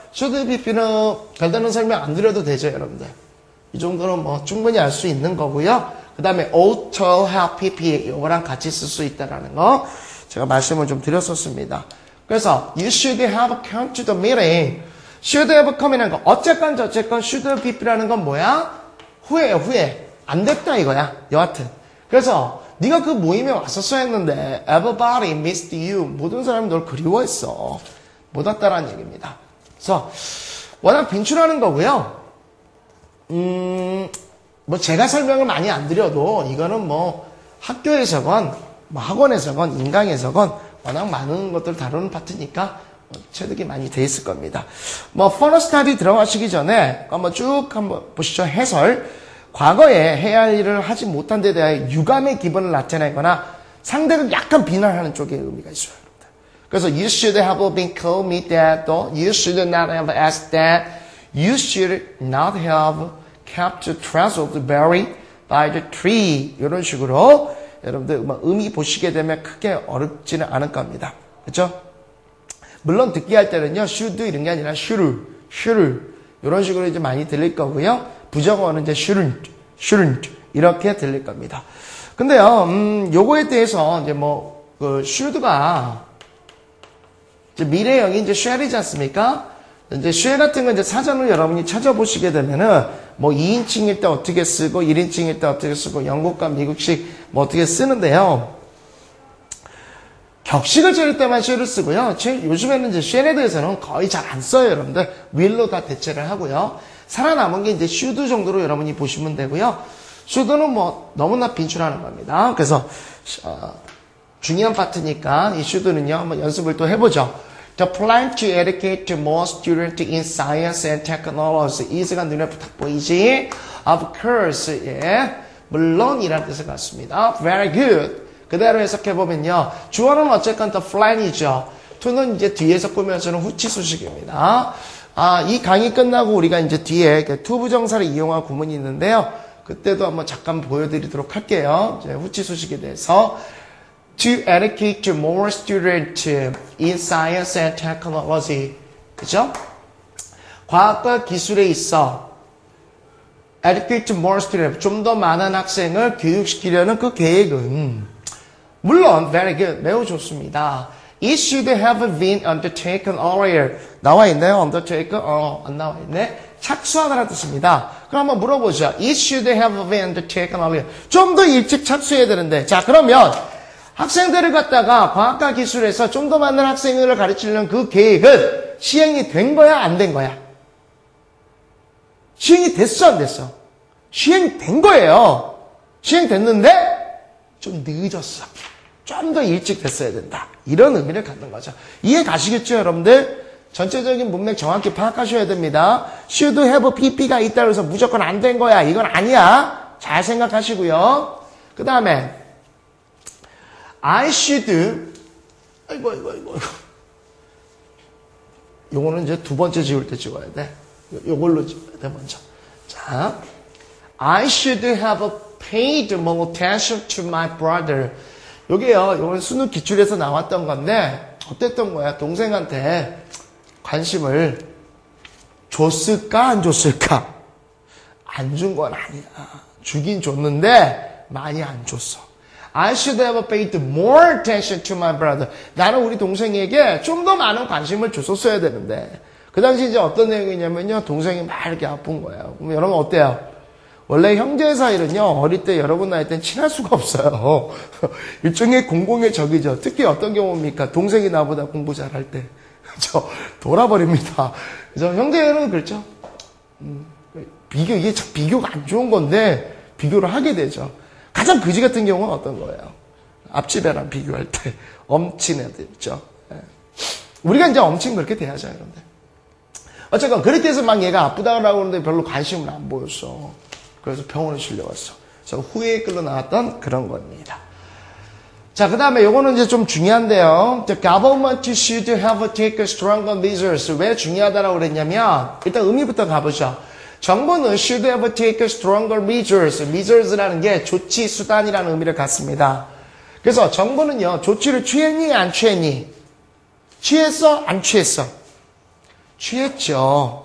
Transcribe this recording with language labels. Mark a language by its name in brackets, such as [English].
[Korean] should have pp는 별다른 설명 안 드려도 되죠, 여러분들. 이 정도는 뭐 충분히 알 수 있는 거고요. 그 다음에 ought to have pp 이거랑 같이 쓸 수 있다는 거 제가 말씀을 좀 드렸었습니다. [English] 그래서 you should have come to the meeting. [Korean] should have come이라는 거 어쨌건 저쨌건 should have pp라는 건 뭐야? 후회예요, 후회. 안 됐다 이거야. 여하튼. 그래서 네가 그 모임에 왔었어야 했는데 [English] everybody missed you. [Korean] 모든 사람이 널 그리워했어. 못 왔다라는 얘기입니다. 그래서 워낙 빈출하는 거고요. 뭐 제가 설명을 많이 안 드려도 이거는 뭐 학교에서건 뭐 학원에서건 인강에서건 워낙 많은 것들을 다루는 파트니까 체득이 많이 돼 있을 겁니다. 뭐 퍼너 스타디 들어가시기 전에 한번 쭉 한번 보시죠. 해설. 과거에 해야 할 일을 하지 못한 데 대해 유감의 기분을 나타내거나 상대를 약간 비난하는 쪽의 의미가 있어요. [English] 그래서 you should have been called me that, 또 you should not have asked that, you should not have kept the treasure buried by the tree. [Korean] 이런 식으로 여러분들 의미 보시게 되면 크게 어렵지는 않을 겁니다. 그렇죠? 물론 듣기 할 때는요, should 이런 게 아니라 should 이런 식으로 이제 많이 들릴 거고요. 부정어는 이제 shouldn't 이렇게 들릴 겁니다. 근데요, 요거에 대해서 이제 그 should가 이제 미래형이 이제 shall이지 않습니까? 이제 shall 같은 건 이제 사전을 여러분이 찾아보시게 되면은 뭐 2인칭일 때 어떻게 쓰고 1인칭일 때 어떻게 쓰고 영국과 미국식 뭐 어떻게 쓰는데요. 격식을 차릴 때만 shall을 쓰고요. 요즘에는 이제 shall에 대해서는 거의 잘 안 써요, 여러분들. will로 다 대체를 하고요. 살아남은 게 이제 should 정도로 여러분이 보시면 되고요. should는 뭐 너무나 빈출하는 겁니다. 그래서 중요한 파트니까 이 should는요 한번 연습을 또 해보죠. [English] The plan to educate more students in science and technology. [Korean] 이스가 눈에 딱 보이지? [English] Of course, [Korean] 예. 물론이라는 뜻을 갖습니다. [English] Very good. [Korean] 그대로 해석해보면요. 주어는 어쨌건 the plan이죠. to는 이제 뒤에서 꾸며주는 후치 수식입니다. 이 강의 끝나고 우리가 이제 뒤에 투부정사를 이용한 구문이 있는데요. 그때도 한번 잠깐 보여드리도록 할게요. 이제 후치 소식에 대해서. [English] To educate more students in science and technology. [Korean] 그죠? 과학과 기술에 있어 [English] educate more students, [Korean] 좀 더 많은 학생을 교육시키려는 그 계획은 물론 [English] very good, [Korean] 매우 좋습니다. [English] It should have been undertaken earlier. [Korean] 나와 있나요? undertaken? 안 나와 있네. 착수하다라는 뜻입니다. 그럼 한번 물어보죠. [English] It should have been undertaken earlier. [Korean] 좀 더 일찍 착수해야 되는데. 자, 그러면 학생들을 갖다가 과학과 기술에서 좀 더 많은 학생들을 가르치려는 그 계획은 시행이 된 거야? 안 된 거야? 시행이 됐어? 안 됐어? 시행된 거예요. 시행됐는데 좀 늦었어. 좀 더 일찍 됐어야 된다. 이런 의미를 갖는 거죠. 이해 가시겠죠, 여러분들? 전체적인 문맥 정확히 파악하셔야 됩니다. should have pp가 있다고 해서 무조건 안 된 거야. 이건 아니야. 잘 생각하시고요. 그 다음에 [English] I should [Korean] 아이고 요거는 이제 두 번째 지울 때 찍어야 돼. 요걸로 찍어야 돼, 먼저. [English] 자, I should have paid more attention to my brother. [Korean] 요게요, 요건 수능 기출에서 나왔던 건데 어땠던 거야? 동생한테 관심을 줬을까 안 줬을까? 안 준 건 아니야. 주긴 줬는데 많이 안 줬어. [English] I should have paid more attention to my brother. [Korean] 나는 우리 동생에게 좀 더 많은 관심을 줬었어야 되는데 그 당시 이제 어떤 내용이냐면요, 동생이 막 이렇게 아픈 거예요. 그럼 여러분 어때요? 원래 형제 사이는요, 어릴 때 여러분 나이 때는 친할 수가 없어요. 일종의 공공의 적이죠. 특히 어떤 경우입니까? 동생이 나보다 공부 잘할 때. 그죠? 돌아버립니다. 그죠? 형제는 그렇죠? 이게 참 비교가 안 좋은 건데, 비교를 하게 되죠. 가장 그지 같은 경우는 어떤 거예요? 앞집애랑 비교할 때, 엄친 애들 있죠? 우리가 이제 엄친 그렇게 돼야죠, 여러분들. 어쨌건, 그렇게 해서 막 얘가 아프다고 하는데 별로 관심을 안 보였어. 그래서 병원에 실려갔어. 그래서 후에 끌려 나왔던 그런 겁니다. 자, 그 다음에 요거는 이제 좀 중요한데요. [English] The government should have taken stronger measures. [Korean] 왜 중요하다라고 그랬냐면, 일단 의미부터 가보죠. 정부는 [English] should have taken stronger measures. [Korean] measures라는 게 조치, 수단이라는 의미를 갖습니다. 그래서 정부는요, 조치를 취했니, 안 취했니? 취했어, 안 취했어? 취했죠.